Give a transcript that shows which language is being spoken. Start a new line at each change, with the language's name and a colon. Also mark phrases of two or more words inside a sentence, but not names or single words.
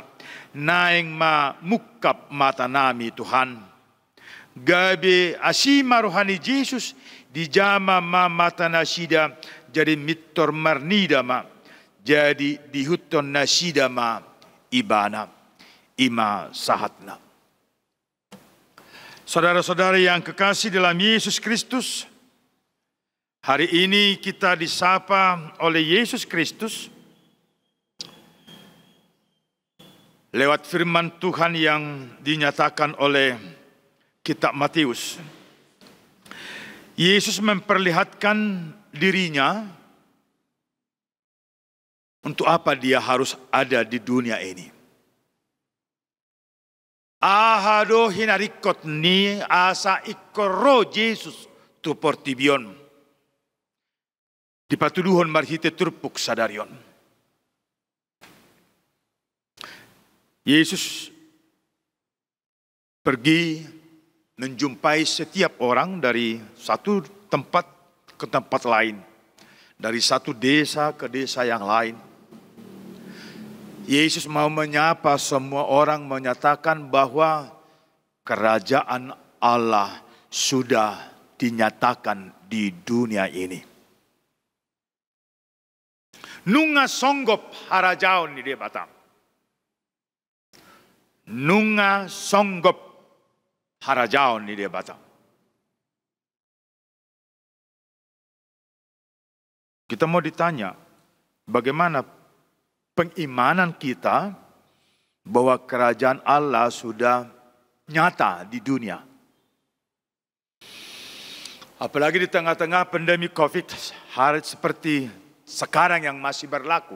Batak Toba: Naeng ma mukap mata nami Tuhan. Gabe asima rohani Yesus dijama ma mata nasida. Jadi mitor marnida ma. Jadi dihuton nasida ma ibana. Ima sahatna.
Indonesian: Saudara-saudara yang kekasih dalam Yesus Kristus, hari ini kita disapa oleh Yesus Kristus lewat firman Tuhan yang dinyatakan oleh kitab Matius. Yesus memperlihatkan dirinya untuk apa dia harus ada di dunia ini.
Batak Toba: Ahado hinarikot ni asa ikoro Yesus tu portibion. Dipatuduhon marhite turpuk sadarion.
Indonesian: Yesus pergi menjumpai setiap orang dari satu tempat ke tempat lain. Dari satu desa ke desa yang lain. Yesus mau menyapa semua orang, menyatakan bahwa kerajaan Allah sudah dinyatakan di dunia ini.
Batak Toba: Nunga songgop harajaon ni dia bata. Nunga songgop harajaon ni dia bata.
Indonesian: Kita mau ditanya, bagaimana pengimanan kita bahwa kerajaan Allah sudah nyata di dunia. Apalagi di tengah-tengah pandemi COVID hari seperti sekarang yang masih berlaku.